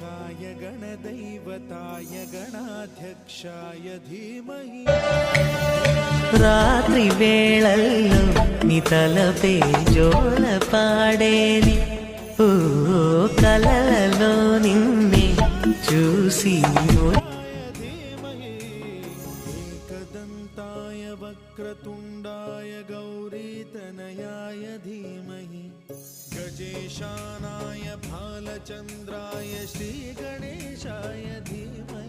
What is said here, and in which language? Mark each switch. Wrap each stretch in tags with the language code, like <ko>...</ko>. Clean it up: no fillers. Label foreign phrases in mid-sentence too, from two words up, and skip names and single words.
<sa>गणाय गणदैवताय गणाध्यक्षाय धीमहि</sa> <te>రాత్రి వేళల్లో నీ తలపే జోల పాడేది ఓ కలలలో నిన్నే చూసి</te> <sa>धीमहि एकदन्ताय वक्रतुण्डाय गौरीतनयाय धीमहि गजेशानाय भालचन्द्राय श्रीगणेशाय धीमहि</sa>